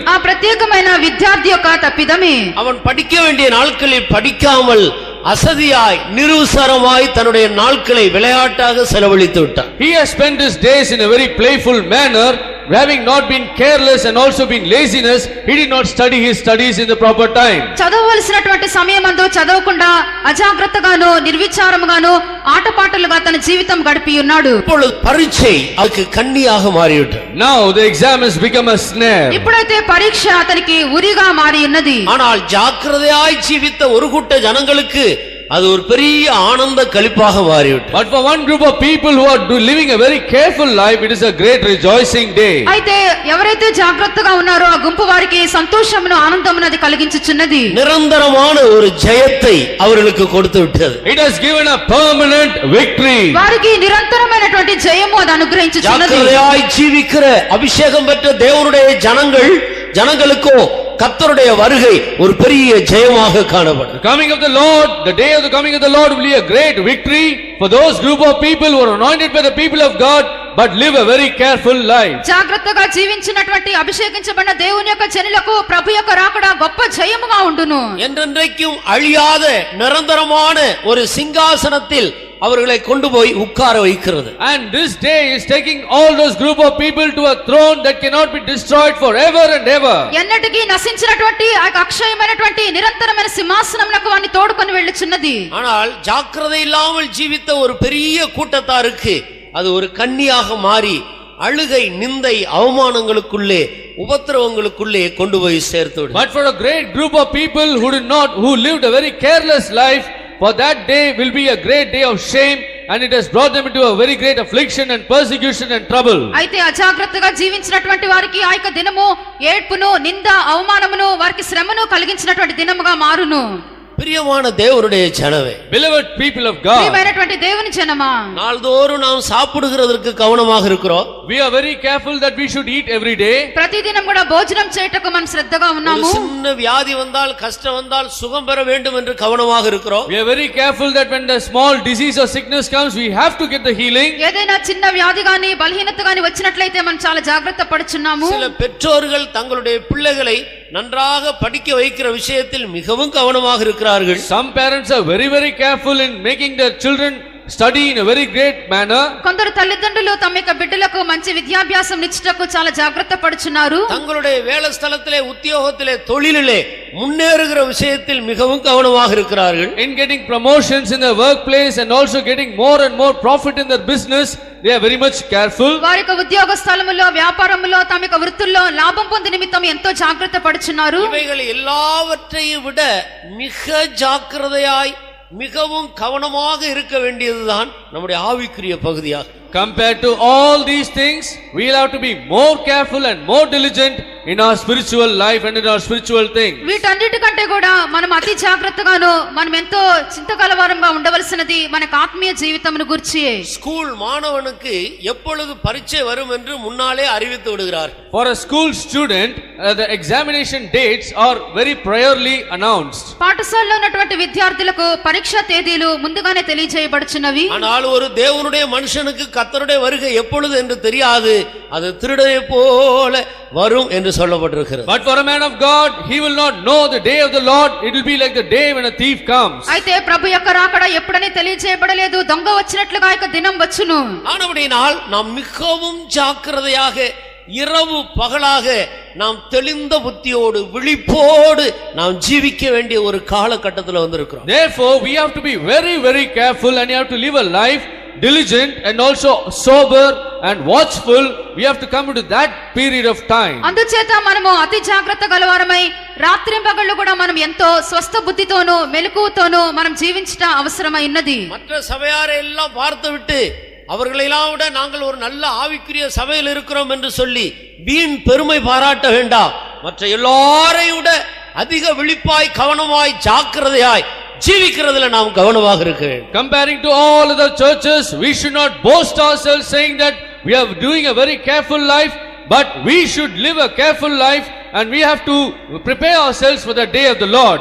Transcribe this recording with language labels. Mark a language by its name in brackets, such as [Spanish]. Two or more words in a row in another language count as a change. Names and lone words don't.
[Telugu] ఆ ప్రత్యేకమైన విద్యార్థి యొక్క తప్పిదమే. [Tamil] அவன் படிக்க வேண்டிய நாட்களில் படிக்காமல் அசதியாய் நிருசரமாய் தன்னுடைய நாட்களை விளையாட்டாக செலவழித்து விட்டான். [English] He has spent his days in a very playful manner, having not been careless and also been laziness. He did not study his studies in the proper time. [Telugu] చదవవలసినటువంటి సమయమందు చదవకుండా అజాగ్రత్తగాను నిర్విచారముగాను ఆటపాటలుగా తన జీవితం గడిపి ఉన్నాడు. [Tamil] இப்பொழுது பரீட்சை அதுக்கு கண்ணியாக மாறிவிட்டது. [English] Now the exam has become a snare. [Telugu] ఇప్పుడైతే పరీక్ష అతనికి ఉరిగా మారి ఉన్నది. [Tamil] ஆனால் ஜாக்கிரதையாய் ஜீவித்த ஒரு கூட்ட ஜனங்களுக்கு அது ஒரு பெரிய ஆனந்த களிப்பாக மாறிவிட்டது. [English] But for one group of people who are living a very careful life, it is a great rejoicing day. [Telugu] అయితే ఎవరైతే జాగ్రత్తగా ఉన్నారో ఆ గుంపు వారికి సంతోషమును ఆనందమును అది కలిగించుచున్నది. [Tamil] நிரந்தரமான ஒரு ஜெயத்தை அவர்களுக்கு கொடுத்து விட்டது. [English] It has given a permanent victory. [Telugu] వారికి నిరంతరమైనటువంటి జయము అది అనుగ్రహించుచున్నది. [Tamil] ஜாக்கிரதையாய் ஜீவிக்கிற அபிஷேகம் பெற்ற தேவனுடைய ஜனங்களுக்கோ கர்த்தருடைய வருகை ஒரு பெரிய ஜெயமாக காணப்படும். [English] The coming of the Lord, the day of the coming of the Lord will be a great victory for those group of people who are anointed by the people of God but live a very careful life. [Telugu] జాగ్రత్తగా జీవించినటువంటి అభిషేకించబడిన దేవుని యొక్క జనులకు ప్రభు యొక్క రాకడ గొప్ప జయముగా ఉండును. [Tamil] என்றென்றைக்கும் அழியாத நிரந்தரமான ஒரு சிங்காசனத்தில் அவர்களை கொண்டு போய் உட்கார வைக்கிறது. [English] And this day is taking all those group of people to a throne that cannot be destroyed forever and ever. [Telugu] ఎన్నటికీ నశించినటువంటి ఆ అక్షయమైనటువంటి నిరంతరమైన సింహాసనమునకు వారిని తోడుకొని వెళ్ళుచున్నది. [Tamil] ஆனால் ஜாக்கிரதை இல்லாமல் ஜீவித்த ஒரு பெரிய கூட்டத்தாருக்கு அது ஒரு கண்ணியாக மாறி அழுகை நிந்தை அவமானங்களுக்குள்ளே உபத்திரவங்களுக்குள்ளே கொண்டு போய் சேர்த்து விடும். [English] But for a great group of people who lived a very careless life, for that day will be a great day of shame, and it has brought them into a very great affliction and persecution and trouble. [Telugu] అయితే అజాగ్రత్తగా జీవించినటువంటి వారికి ఆ యొక్క దినము ఏడ్పును నింద అవమానమును వారికి శ్రమను కలిగించినటువంటి దినముగా మారును. [Tamil] பிரியமான தேவனுடைய ஜனமே, [English] Beloved people of God, [Telugu] ప్రియమైనటువంటి దేవుని జనమా, [Tamil] நாள்தோறும் நாம் சாப்பிடுகிறதற்கு கவனமாக இருக்கிறோம். [English] we are very careful that we should eat every day. [Telugu] ప్రతిదినం కూడా భోజనం చేయటకు మనం శ్రద్ధగా [Tamil] ஒரு [Telugu] ఉన్నాము. [Tamil] சின்ன வியாதி வந்தால் கஷ்டம் வந்தால் சுகம் பெற வேண்டும் என்று கவனமாக இருக்கிறோம். [English] We are very careful that when the small disease or sickness comes, we have to get the healing. [Telugu] ఏదైనా చిన్న వ్యాధి గాని బలహీనత గాని వచ్చినట్లయితే మనం చాలా జాగ్రత్త పడుచున్నాము. [Tamil] சில பெற்றோர்கள் தங்களுடைய பிள்ளைகளை நன்றாக படிக்க வைக்கிற விஷயத்தில் மிகவும் கவனமாக இருக்கிறார்கள். [English] Some parents are very careful in making their children study in a very great manner. [Telugu] కొందరు తల్లిదండ్రులు తమ యొక్క బిడ్డలకు మంచి విద్యాభ్యాసం ఇచ్చుటకు చాలా జాగ్రత్త పడుచున్నారు. [Tamil] தங்களுடைய வேலை ஸ்தலத்திலே உத்தியோகத்திலே தொழிலிலே முன்னேறுகிற விஷயத்தில் மிகவும் கவனமாக இருக்கிறார்கள். [English] In getting promotions in their workplace and also getting more and more profit in their business, they are very much careful. [Telugu] వారి యొక్క ఉద్యోగ స్థలములో వ్యాపారములో తమ యొక్క వృత్తుల్లో లాభం పొందే నిమిత్తం ఎంతో జాగ్రత్త పడుచున్నారు. [Tamil] இவைகள் எல்லாவற்றையும் விட மிக ஜாக்கிரதையாய் மிகவும் கவனமாக இருக்க வேண்டியதுதான் நம்முடைய ஆவிக்குரிய பகுதியாக. [English] Compared to all these things, we will have to be more careful and more diligent in our spiritual life and in our spiritual things. [Telugu] వీటన్నిటికంటే కూడా మనం అతి జాగ్రత్తగాను మనం ఎంతో చింతకలవారంగా ఉండవలసినది మనకు ఆత్మీయ జీవితమును గురించి. [Tamil] ஸ்கூல் மாணவனுக்கு எப்பொழுது பரீட்சை வரும் என்று முன்னாலே அறிவித்து விடுகிறார். [English] For a school student, the examination dates are very priorly announced. [Telugu] పాఠశాలలో ఉన్నటువంటి విద్యార్థులకు పరీక్ష తేదీలు ముందుగానే తెలియజేయబడుచున్నవి. [Tamil] ஆனால் ஒரு தேவனுடைய மனுஷனுக்கு கர்த்தருடைய வருகை எப்பொழுது என்று தெரியாது, அது திருடனை போல வரும் என்று சொல்லப்பட்டிருக்கிறது. [English] But for a man of God, he will not know the day of the Lord. It will be like the day when a thief comes. [Telugu] అయితే ప్రభు యొక్క రాకడ ఎప్పుడని తెలియజేయబడలేదు, దొంగ వచ్చినట్లుగా యొక్క దినం వచ్చును. [Tamil] ஆனபடியால் நாம் மிகவும் ஜாக்கிரதையாக இரவு பகலாக நாம் தெளிந்த புத்தியோடு விழிப்போடு நாம் ஜீவிக்க வேண்டிய ஒரு காலகட்டத்தில் வந்திருக்கிறோம். [English] Therefore, we have to be very, very careful, and you have to live a life diligent and also sober and watchful. We have to come into that period of time. [Telugu] అందుచేత మనము అతి జాగ్రత్త గలవారమై రాత్రింపగళ్ళు కూడా మనం ఎంతో స్వస్థ బుద్ధితోను మెలకువతోను మనం జీవించట అవసరమై ఉన్నది. [Tamil] மற்ற சபையாரை எல்லாம் பார்த்துவிட்டு அவர்களெல்லாம் விட நாங்கள் ஒரு நல்ல ஆவிக்குரிய சபையில் இருக்கிறோம் என்று சொல்லி வீண் பெருமை பாராட்ட வேண்டாம். மற்ற எல்லாரையும் விட அதிக விழிப்பாய் கவனமாய் ஜாக்கிரதையாய் ஜீவிக்கிறதுல நாம் கவனமாக இருக்க வேண்டும். [English] Comparing to all other churches, we should not boast ourselves saying that we are doing a very careful life, but we should live a careful life and we have to prepare ourselves for the day of the Lord.